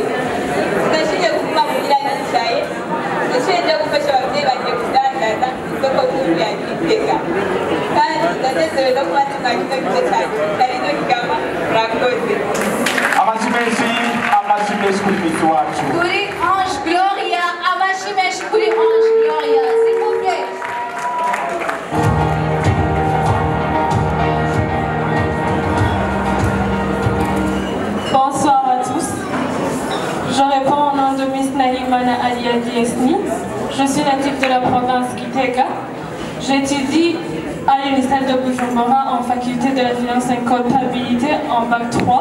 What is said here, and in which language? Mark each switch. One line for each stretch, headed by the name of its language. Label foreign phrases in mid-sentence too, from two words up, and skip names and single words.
Rundi: Ndashinje kuva muri yicaye, ndashinje gufasha ababyeyi bagiye kudandaza isoko nkuru ya Gitega. Kandi ndanezerewe no kuba tunagize gice cyane ari no kigama murakoze. Amashimeshi kuri misi wacu. Kuri Ange Gloria, amashimeshi kuri Ange Gloria,
French: s'il vous plaît. Bonsoir à tous. Je réponds au nom de Miss Nahimana Aliadi Esni. Je suis native de la province Gitega. J'étudie à l'Université de Bujumbura en faculté de la finance et comptabilité en bac 3.